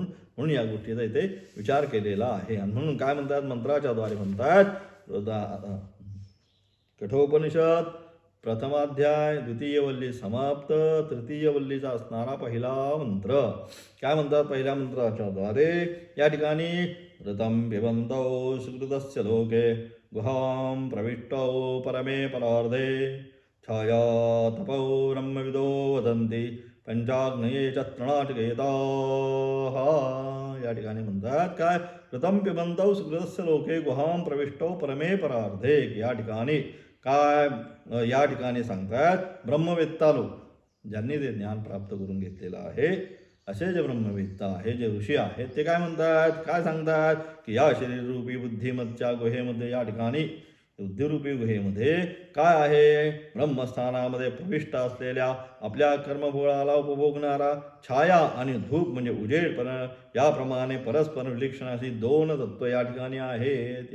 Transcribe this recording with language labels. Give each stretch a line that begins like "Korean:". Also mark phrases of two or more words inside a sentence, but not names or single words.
Marathi: म्हणून या गोष्टीचा इथे विचार केलेला आहे. आणि म्हणून काय म्हणतात, मंत्राच्या द्वारे म्हणतात. कठोपनिषद प्रथमाध्याय द्वितीय वल्ली समाप्त, तृतीय वल्लीचा असणारा पहिला मंत्र. काय म्हणतात पहिल्या मंत्राच्या द्वारे या ठिकाणी,
Sanskrit: ऋतं पिबन्तौ सुकृतस्य लोके गुहां प्रविष्टौ परमे परार्धे छाया तपौ ब्रह्मविदो वदन्ति पंचाग्नये च तृणाटकेताः.
Marathi: या ठिकाणी म्हणतात काय,
Sanskrit: ऋतं पिबन्तौ सुकृतस्य लोके गुहां प्रविष्टौ परमे परार्धे.
Marathi: या ठिकाणी काय, या ठिकाणी सांगतात ब्रह्मवेत्ता लोक, ज्यांनी ते ज्ञान प्राप्त करून घेतलेलं आहे, असे जे ब्रह्मवेत्ता आहे, जे ऋषी आहेत, ते काय म्हणतात, काय सांगतात की या शरीररूपी बुद्धिमत्च्या गुहेमध्ये, या ठिकाणी बुद्धिरूपी गुहेमध्ये काय आहे, ब्रह्मस्थानामध्ये प्रविष्ट असलेल्या आपल्या कर्मफळाला उपभोगणारा छाया आणि धूप म्हणजे उजेडपणा याप्रमाणे परस्पर विलक्षण अशी दोन तत्व या ठिकाणी आहेत.